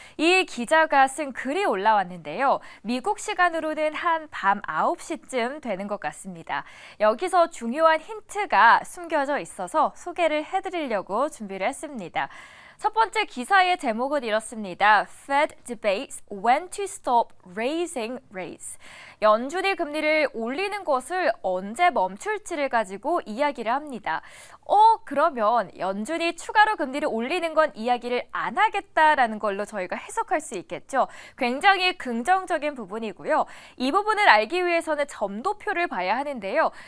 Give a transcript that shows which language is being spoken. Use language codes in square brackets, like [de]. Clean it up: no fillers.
[ko] 이 기자가 쓴 글이 올라왔는데요. 미국 시간으로는 한 밤 9시쯤 되는 것 같습니다. 여기서 중요한 힌트가 숨겨져 있어서 소개를 해드리려고 준비를 했습니다. 첫 번째 기사의 제목은 이렇습니다. [en] Fed debates when to stop raising rates. [ko] 연준이 금리를 올리는 것을 언제 멈출지를 가지고 이야기를 합니다. 그러면 연준이 추가로 금리를 올리는 건 이야기를 안 하겠다라는 걸로 저희가 해석할 수 있겠죠. 굉장히 긍정적인 부분이고요. 이 부분을 알기 위해서는 점도표를 봐야 하는데요.